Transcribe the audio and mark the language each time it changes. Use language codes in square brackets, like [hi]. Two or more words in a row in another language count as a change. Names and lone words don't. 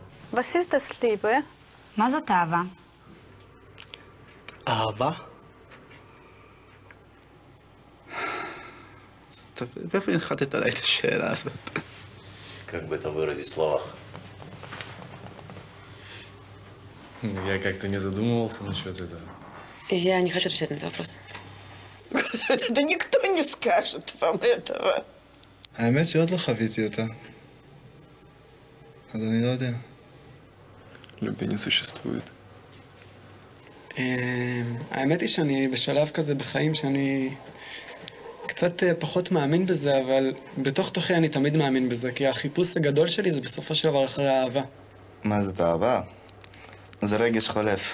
[de] Was ist das Liebe? [he] מה זאת אהבה? אהבה? איפה הנחתת עליי את השאלה הזאת? [ru] Как бы это выразить в словах? Я как-то не задумывался насчет этого. Я не хочу отвечать на этот вопрос. Да никто не скажет вам этого. [he] האמת שעוד לא חוויתי אותה. אז אני לא יודע. [ru] любви не существует. [he] האמת היא שאני בשלב כזה בחיים שאני קצת פחות מאמין בזה, אבל בתוך תוכי אני תמיד מאמין בזה, כי החיפוש הגדול שלי זה בסופו של דבר אחרי האהבה. מה זאת אהבה? זה רגש חולף.